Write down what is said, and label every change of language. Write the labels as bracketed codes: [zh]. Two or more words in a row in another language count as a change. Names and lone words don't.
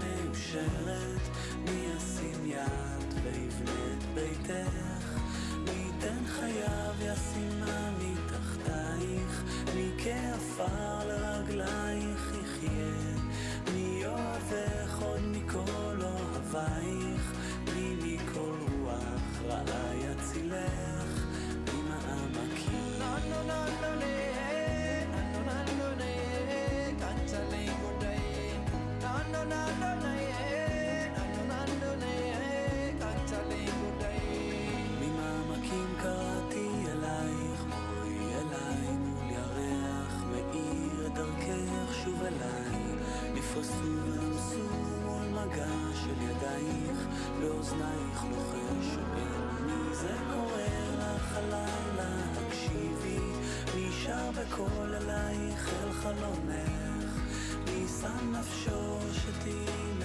[he] מאושרת מי ישים יד ויבנה את ביתך מי ייתן חייו ישימה מתחתייך מי כעפר לרגלייך יחיה מי אוהבך עוד מכל אוהבייך מי מכל רוח רעה יצילך ממעמקים [am] ናኖ ናኖ ነይ ናኖ ናኖ ነይ ካንቻለኝ ጉዳይ ናኖ ናኖ ነይ ናኖ ናኖ ነይ ካንቻለኝ ጉዳይ [he] ממעמקים קראתי אלייך בואי אליי מול ירח מאיר דרכך שוב אליי נפרסו ונמסו מול מגע של ידייך באוזנייך לוחש שואל מי זה קורא לך הלילה הקשיבי מי שר בקול אלייך אל חלומך מי שם נפשו שתהי